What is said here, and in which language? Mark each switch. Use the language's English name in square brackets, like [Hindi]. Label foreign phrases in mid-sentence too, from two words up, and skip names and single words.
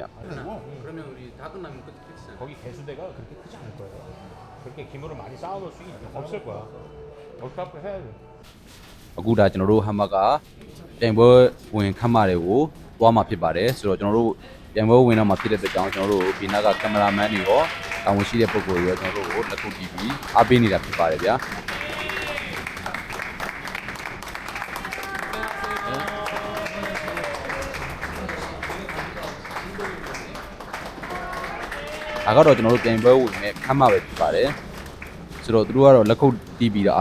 [Korean] 그러면 우리 다 끝나면 끝이잖아. 거기 개수대가 그렇게 크지 않을 거예요. 그렇게 기물을 많이 쌓아놓을 수 없을 거야. 월드컵 해야 돼. [Burmese] အခုဒါကျွန်တော်တို့ဟမ်ဘာကပြန်ပွဲဝင်ခမ်းမတွေကိုသွားမှာဖြစ်ပါတယ်ဆိုတော့ကျွန်တော်တို့ပြန်ပွဲဝင်တော့မှာဖြစ်တဲ့အတွက်ကြောင့်ကျွန်တော်တို့ဘီနာကကင်မရာမန်တွေရောတာဝန်ရှိတဲ့ပုဂ္ဂိုလ်တွေရောကျွန်တော်တို့ကိုလက်ခုပ်တီးပြီးအားပေးနေတာဖြစ်ပါတယ်ဗျာဒါကတော့ကျွန်တော်တို့ပြန်ပွဲဝင်မဲ့ခမ်းမပဲဖြစ်ပါတယ်ဆိုတော့သူတို့ကတော့လက်ခုပ်တီးပြီးတော့